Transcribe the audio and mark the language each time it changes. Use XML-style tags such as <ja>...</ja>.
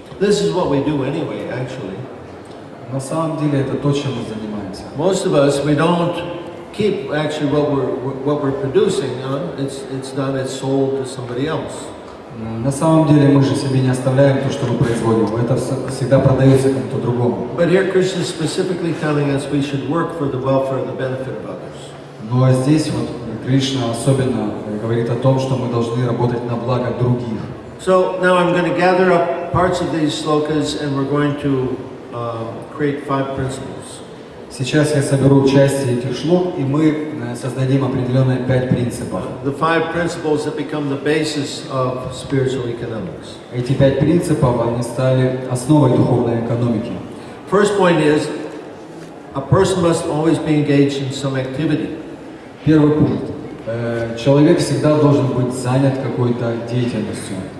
<en>This is what we do anyway, actually.</en> <ru>На самом деле это то, чем мы занимаемся.</ru> <en>Most of us, we don't keep actually what we're producing. It's done, it's sold to somebody else.</en> <ru>На самом деле мы же себе не оставляем то, что мы производим. Это всегда продается кому-то другому.</ru> <en>But here Krishna is specifically telling us we should work for the welfare and the benefit of others.</en> <ru>Но здесь вот Кришна особенно говорит о том, что мы должны работать на благо других.</ru> <en>So now I'm going to gather up parts of these slokas and we're going to create 5 principles.</en> <ru>Сейчас я соберу части этих шлок, и мы создадим определенные 5 принципов.</ru> <en>The 5 principles that become the basis of spiritual economics.</en> <ru>Эти 5 принципов, они стали основой духовной экономики.</ru> <en>First point is, a person must always be engaged in some activity.</en> <ru>Первый пункт. Человек всегда должен быть занят какой-то деятельностью.</ru>